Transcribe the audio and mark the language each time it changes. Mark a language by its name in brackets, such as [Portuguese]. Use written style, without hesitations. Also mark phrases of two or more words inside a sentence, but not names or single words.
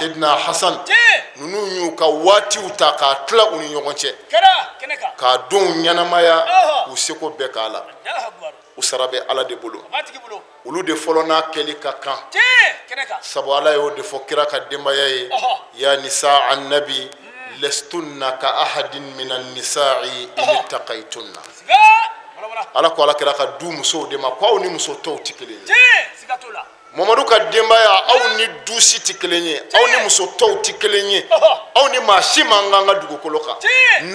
[Bambara] sedina hasan Tiɲɛ. ninnu y'u ka waatiw ta k'a tila u ni ɲɔgɔn cɛ Kɛra. Kɛnɛ kan. k'a denw ɲɛnamaya Ɔhɔ. k'u seko bɛɛ k'a la [Arabic] الله أكبر. [Bambara] u sara bɛ Ala de bolo A b'a tigi bolo. olu de fɔlɔ n'a kɛli ka kan Tiɲɛ. Kɛnɛ kan. sabu Ala y'o de fɔ kira ka denbaya ye Ɔhɔ. [Arabic] يا نساء النبي لستن كأحد من النساء إن اتقيتن [Bambara] Siga. Wala wala. Ala ko Ala kira ka du musow de ma ko aw ni muso tɔw ti kelen ye Tiɲɛ. Siga t'o la. Mamadu ka denbaya aw ni du si ti kelen ye aw ni muso tɔw ti kelen ye Ɔhɔ. aw ni maa si man kan ka dugukolo kan Tiɲɛ.